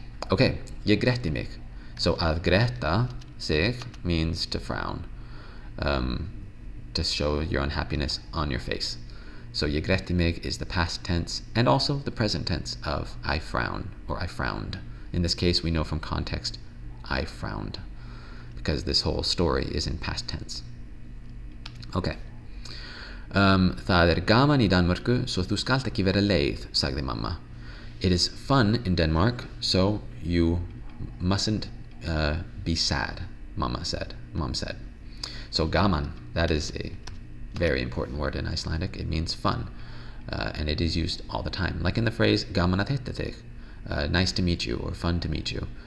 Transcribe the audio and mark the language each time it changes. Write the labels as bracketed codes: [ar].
[en] Okay, [is] ég gretti mig. [en] So [is] að gretta sig [en] means to frown, to show your unhappiness on your face. So [is] ég gretti mig [en] is the past tense and also the present tense of I frown or I frowned. In this case, we know from context, I frowned, because this whole story is in past tense. Okay. [is] Það gaman í Danmörku, so þú skalt ekki vera leið, sagði mamma. [en] It is fun in Denmark, so you mustn't be sad, Mom said. So gaman, that is a very important word in Icelandic. It means fun, and it is used all the time. Like in the phrase, [is] gaman að hitta þig, [en] nice to meet you, or fun to meet you.